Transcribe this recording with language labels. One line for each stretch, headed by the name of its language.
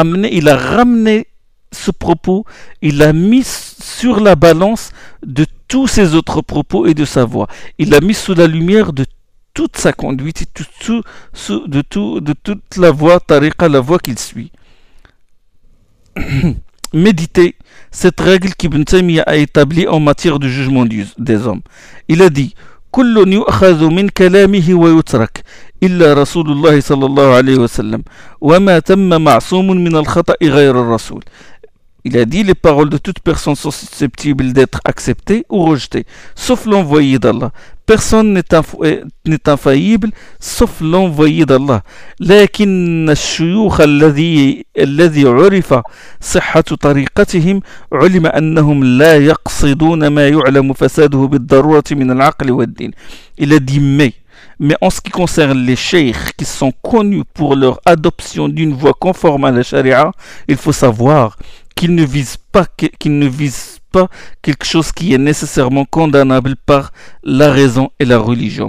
French: Il a ramené ce propos, il l'a mis sur la balance de tous ses autres propos et de sa voix. Il l'a mis sous la lumière de toute sa conduite et de toute la voie tariqa, la voie qu'il suit. Méditez cette règle qu'Ibn Taymiyyah a établie en matière de jugement des hommes. Il a dit
Arabic: كلٌ يؤخذ من كلامه ويترك إلا رسول الله صلى الله عليه وسلم وما تم معصوم من الخطأ غير الرسول.
French: Il a dit, les paroles de toute personne sont susceptibles d'être acceptées ou rejetées, sauf l'envoyé d'Allah. Personne n'est infaillible, sauf l'envoyé d'Allah.
Arabic: لكن الشيوخ الذي عرف صحة طريقتهم علم أنهم لا يقصدون ما يعلم فساده بالضرورة من العقل والدين.
French: Il a dit, mais en ce qui concerne les cheikhs qui sont connus pour leur adoption d'une voie conforme à la charia, il faut savoir qu'ils ne visent pas quelque chose qui est nécessairement condamnable par la raison et la religion.